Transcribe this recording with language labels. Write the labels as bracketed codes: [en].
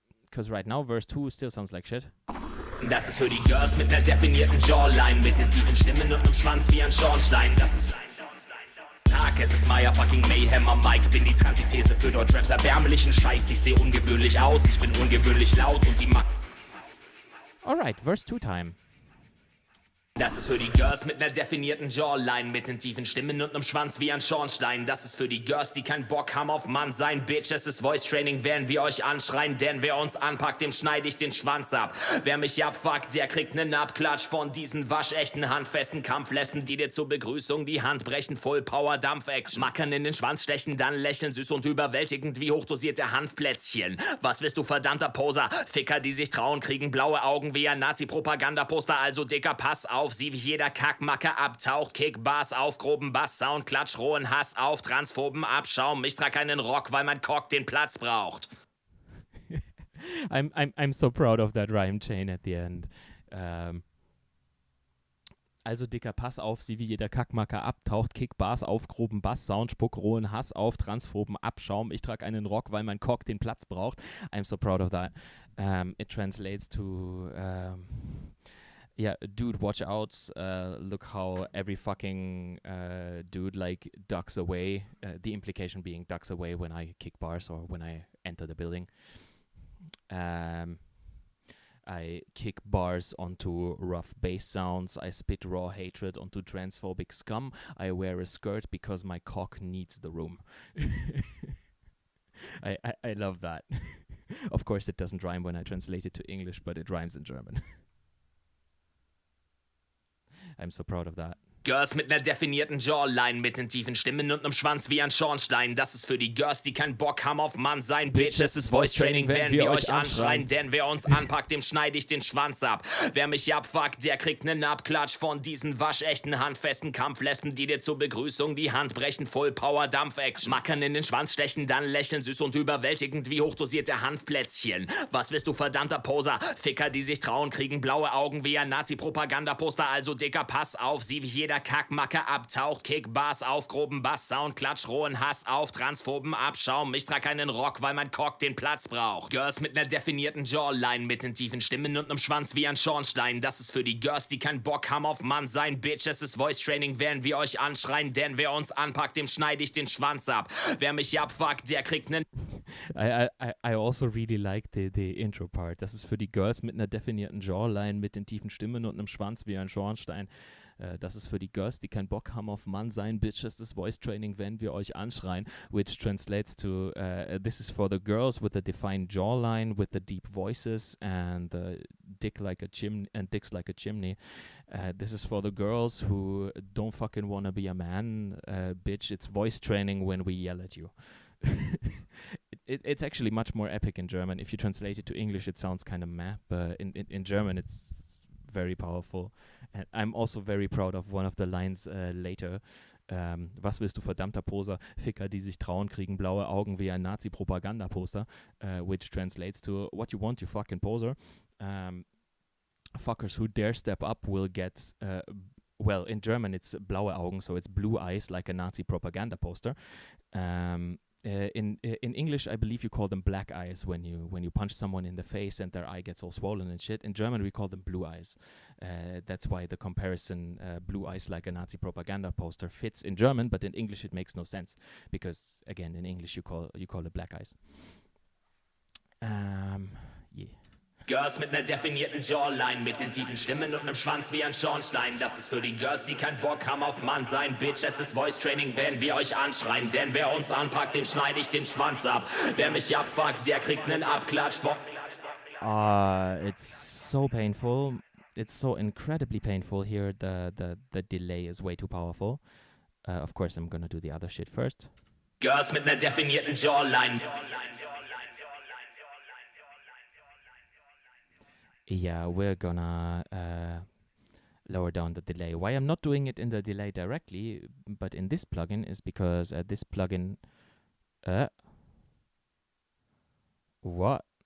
[en] Because right now verse 2 still sounds like shit. [de] Das ist für die Girls mit ner definierten Jawline, mit den tiefen Stimmen und nem Schwanz wie ein Schornstein. Das ist Tag, es ist Maya fucking Mayhem am Mic. Bin die Antithese für Deutschraps erbärmlichen Scheiß. Ich seh ungewöhnlich aus, ich bin ungewöhnlich laut und die [en] Alright, verse 2 time. [de] Das ist für die Girls mit ner definierten Jawline, mit den tiefen Stimmen und nem Schwanz wie ein Schornstein. Das ist für die Girls, die keinen Bock haben auf Mann sein. Bitch, es ist Voice Training, werden wir euch anschreien, denn wer uns anpackt, dem schneide ich den Schwanz ab. Wer mich abfuckt, der kriegt nen Abklatsch von diesen waschechten, handfesten Kampflespen, die dir zur Begrüßung die Hand brechen. Full Power Dampf-Action. Mackern in den Schwanz stechen, dann lächeln, süß und überwältigend wie hochdosierte Hanfplätzchen. Was willst du, verdammter Poser? Ficker, die sich trauen, kriegen blaue Augen wie ein Nazi-Propagandaposter. Also dicker, pass auf. Sieh, wie jeder Kackmacker abtaucht, Kickbars auf, groben Bass, Sound, Klatsch, rohen Hass auf, transphoben Abschaum. Ich trag einen Rock, weil mein Cock den Platz braucht. [en] I'm so proud of that rhyme chain at the end. [de] Also dicker Pass auf, sieh wie jeder Kackmacker abtaucht, Kickbars auf, groben Bass, Sound, Spuck, rohen Hass auf, transphoben Abschaum. Ich trag einen Rock, weil mein Cock den Platz braucht. [en] I'm so proud of that. It translates to... yeah, dude, watch out. Look how every fucking dude like ducks away. The implication being ducks away when I kick bars or when I enter the building. I kick bars onto rough bass sounds. I spit raw hatred onto transphobic scum. I wear a skirt because my cock needs the room. I love that. Of course, it doesn't rhyme when I translate it to English, but it rhymes in German. I'm so proud of that. [de] Girls mit ner definierten Jawline, mit den tiefen Stimmen und nem Schwanz wie ein Schornstein. Das ist für die Girls, die keinen Bock haben auf Mann sein. Bitch, es ist Voice Training, werden wir euch anschreien. Denn wer uns anpackt, dem schneide ich den Schwanz ab. Wer mich abfuckt, der kriegt nen Abklatsch von diesen waschechten, handfesten Kampflespen, die dir zur Begrüßung die Hand brechen. Full Power Dampf-Action. Mackern in den Schwanz stechen, dann lächeln, süß und überwältigend wie hochdosierte Hanfplätzchen. Was willst du, verdammter Poser? Ficker, die sich trauen, kriegen blaue Augen wie ein Nazi-Propagandaposter. Also dicker, pass auf, sieh wie jeder Kackmacker abtaucht, Kickbars auf, groben Bass, Sound, Klatsch, rohen Hass auf, transphoben Abschaum. Ich trag einen Rock, weil mein Cock den Platz braucht. Girls mit ner definierten Jawline, mit den tiefen Stimmen und nem Schwanz wie ein Schornstein. Das ist für die Girls, die keinen Bock haben auf Mann sein. Bitch, es ist Voice Training, werden wir euch anschreien, denn wer uns anpackt, dem schneide ich den Schwanz ab. Wer mich abfuckt, der kriegt nen... [en] I also really like the intro part. [de] Das ist für die Girls mit einer definierten Jawline, mit den tiefen Stimmen und einem Schwanz wie ein Schornstein. Das ist für die Girls, die keinen Bock haben auf Mann sein. Bitch, das ist Voice Training, wenn wir euch anschreien. [en] Which translates to, this is for the girls with the defined jawline, with the deep voices and dicks like a chimney. This is for the girls who don't fucking wanna be a man. Bitch, it's voice training when we yell at you. it's actually much more epic in German. If you translate it to English, it sounds kind of meh, but in German, it's very powerful. And I'm also very proud of one of the lines later. [de] Was willst du, verdammter Poser? Ficker, die sich trauen, kriegen blaue Augen wie ein Nazi-Propagandaposter, [en] which translates to, what you want, you fucking poser. Fuckers who dare step up will get, well, in German it's blaue Augen, so it's blue eyes like a Nazi propaganda poster. In English, I believe you call them black eyes when you punch someone in the face and their eye gets all swollen and shit. In German, we call them blue eyes. That's why the comparison, blue eyes like a Nazi propaganda poster, fits in German, but in English it makes no sense because, again, in English you call it black eyes. Yeah. [de] Girls mit ner definierten Jawline, mit den tiefen Stimmen und nem Schwanz wie ein Schornstein. Das ist für die Girls, die keinen Bock haben auf Mann sein. Bitch, es ist Voice Training, wenn wir euch anschreien. Denn wer uns anpackt, dem schneide ich den Schwanz ab. Wer mich abfuckt, der kriegt nen Abklatsch von... [en] It's so painful. It's so incredibly painful here. The delay is way too powerful. Of course, I'm gonna do the other shit first. [de] Girls mit ner definierten Jawline. [en] Yeah, we're gonna lower down the delay. Why I'm not doing it in the delay directly, but in this plugin, is because this plugin... What?